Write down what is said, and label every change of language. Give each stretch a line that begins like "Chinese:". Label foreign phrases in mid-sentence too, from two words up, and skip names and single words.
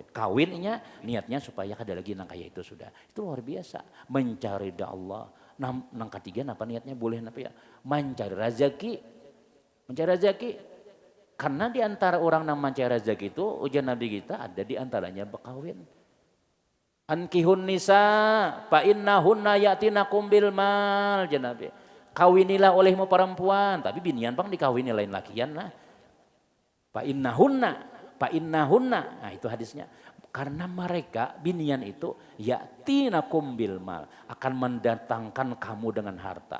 Banjar: Kawinnya niatnya supaya ada lagi nang kaya itu sudah.
Indonesian: Itu luar biasa. Mencari ridha Allah.
Banjar: Nang ketiga apa niatnya boleh apa ya?
Indonesian: Mencari rezeki. Mencari rezeki. Karena di antara orang yang mencari rezeki itu ujian Nabi kita ada di antaranya berkawin.
Arabic: Ankihun nisa fa innahunna ya'tinakum bil mal Nabi.
Indonesian: Kawinilah olehmu perempuan, tapi
Banjar: binian bang dikawini lain lakian lah.
Arabic: Fa innahunna.
Indonesian: Nah itu hadisnya. Karena mereka binian itu
Arabic: ya'tinakum bil mal,
Indonesian: akan mendatangkan kamu dengan harta.